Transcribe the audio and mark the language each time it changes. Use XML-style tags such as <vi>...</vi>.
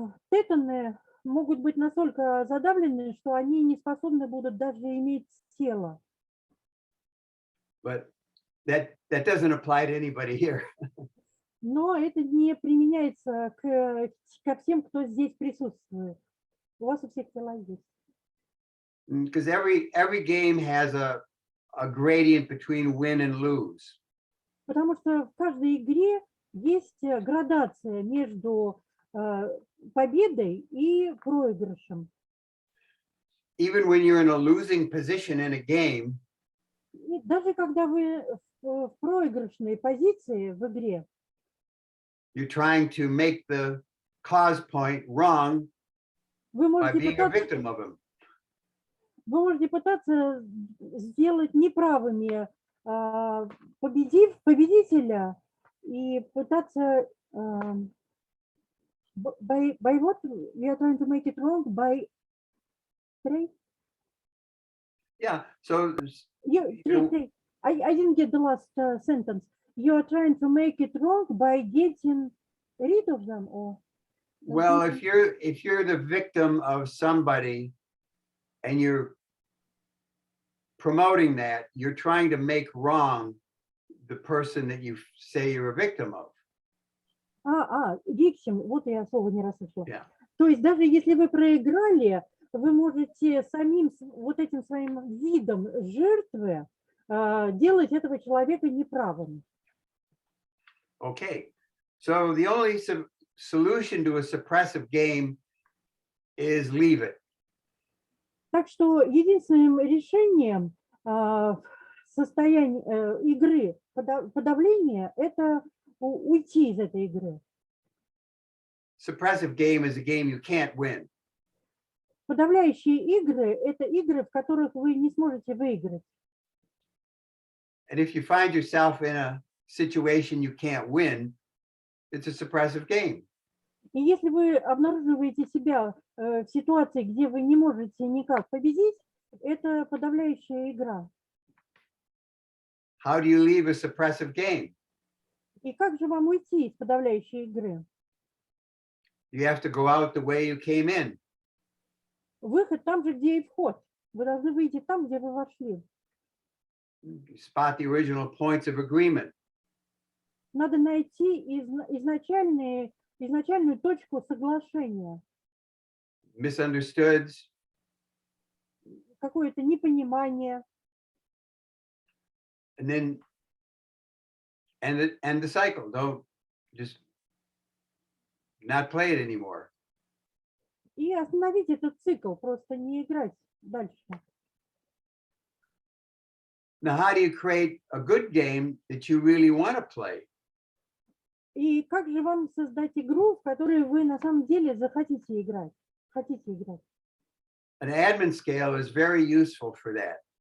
<ru>Тетаны могут быть настолько задавлены, что они не способны будут даже иметь тело.</ru> <en>But that doesn't apply to anybody here.</en> <ru>Но это не применяется ко всем, кто здесь присутствует. У вас у всех тела есть.</ru> <en>Because every game has a gradient between win and lose.</en> <ru>Потому что в каждой игре есть градация между победой и проигрышем.</ru> <en>Even when you're in a losing position in a game,</en> <ru>И даже когда вы в проигрышной позиции в игре,</ru> <en>you're trying to make the cause point wrong</en> <ru>вы</ru> <en>by</en> <ru>можете</ru> <en>being a victim of him.</en> <ru>Вы можете пытаться сделать неправыми победителя и пытаться</ru> <en>by what we are trying to make it wrong by Trey? Yeah, so Trey, I didn't get the last sentence. You are trying to make it wrong by getting rid of them, or well, if you're the victim of somebody and you're promoting that, you're trying to make wrong the person that you say you're a victim of.</en> <ru>victim, вот я слово не расслышала.</ru> <en>Yeah.</en> <ru>То есть даже если вы проиграли, вы можете самим вот этим своим видом жертвы делать этого человека неправым.</ru> <en>Okay, so the only solution to a suppressive game is leave it.</en> <ru>Так что единственным решением состояния игры, подавления, это уйти из этой игры.</ru> <en>Suppressive game is a game you can't win.</en> <ru>Подавляющие игры – это игры, в которых вы не сможете выиграть.</ru> <en>And if you find yourself in a situation you can't win, it's a suppressive game.</en> <ru>И если вы обнаруживаете себя в ситуации, где вы не можете никак победить, это подавляющая игра.</ru> <en>How do you leave a suppressive game?</en> <ru>И как же вам уйти из подавляющей игры?</ru> <en>You have to go out the way you came in.</en> <ru>Выход там же, где и вход. Вы должны выйти там, где вы вошли.</ru> <en>Spot the original points of agreement.</en> <ru>Надо найти изначальную точку соглашения.</ru> <en>Misunderstood.</en> <ru>Какое-то непонимание.</ru> <en>And then end the cycle. Don't just not play it anymore.</en> <ru>И остановить этот цикл, просто не играть дальше.</ru> <en>Now, how do you create a good game that you really want to play?</en> <ru>И как же вам создать игру, в которой вы на самом деле захотите играть? Хотите играть?</ru> <en>An admin scale is very useful for that.</en>